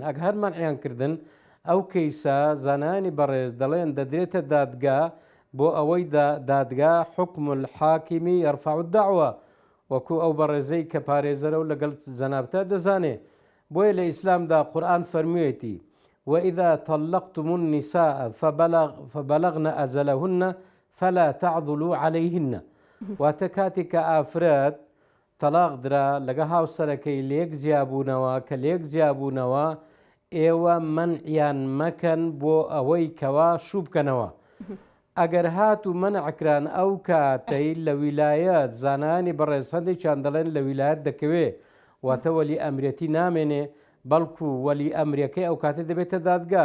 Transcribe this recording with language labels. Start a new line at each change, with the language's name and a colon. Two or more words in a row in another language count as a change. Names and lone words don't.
Central Kurdish: ئەگە هەر مەنعیان کردن ئەو کەیسە زانانی بەڕێز دەڵێن دەدرێتە دادگا بۆ ئەوەی دادگا
Arabic: حکم الحاکمی یەرفع الدعوە،
Central Kurdish: وەکو ئەو بەڕێزەی کە پارێزەرە و لەگەڵ جەنابتە دەزانێ. بۆیە لە ئیسلامدا قورئان فەرموویەتی
Arabic: وإذا طلقتم النساء فبلغن أجلهن فلا تعضلوا عليهن.
Central Kurdish: واتە کاتێک کە ئافرەت تەلاق درا لەگە هاوسەرەکەی لێک جیابوونەوە کە لێک جیابوونەوە ئێوە مەنعیان مەکەن بۆ ئەوەی کەوا شوو بکەنەوە. ئەگەر هات و مەنعکران ئەو کاتەی لە ویلایەت زانانی بەڕێز هەندێکیان دەڵێن لە ویلایەت دەکەوێ، واتە وەلی ئەمرەتی نامێنێ، بەڵکو وەلی ئەمریەکەی ئەو کاتە دەبێتە دادگا.